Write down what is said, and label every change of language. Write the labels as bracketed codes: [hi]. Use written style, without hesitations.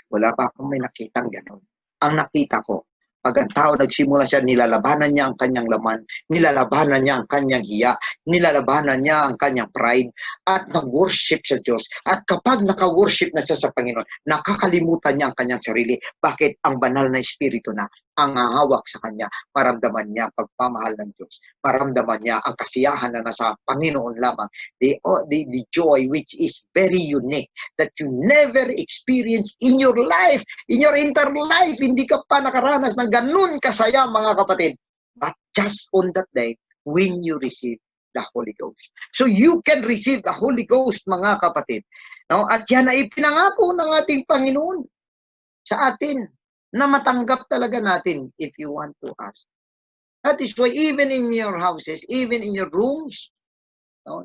[tl] Wala pa akong may nakitang gano'n. Ang nakita ko, pag ang tao nagsimula siya, nilalabanan niya ang kanyang laman, nilalabanan niya ang kanyang hiya, nilalabanan niya ang kanyang pride, at nag-worship sa Diyos. At kapag naka-worship na siya sa Panginoon, nakakalimutan niya ang kanyang sarili. Bakit? Ang banal na Espiritu na ang hahawak sa kanya, maramdaman niya ang pagpamahal ng Diyos. Maramdaman niya ang kasiyahan na nasa Panginoon lamang. [en] The joy which is very unique that you never experience in your life, in your entire life. [tl] Hindi ka pa nakaranas ng ganun kasaya, mga kapatid. [en] But just on that day, when you receive the Holy Ghost. So you can receive the Holy Ghost, [tl] mga kapatid. [en] No? [tl] At yan ay pinangako ng ating Panginoon sa atin na matanggap talaga natin [en] if you want to ask. That is why even in your houses, even in your rooms, no?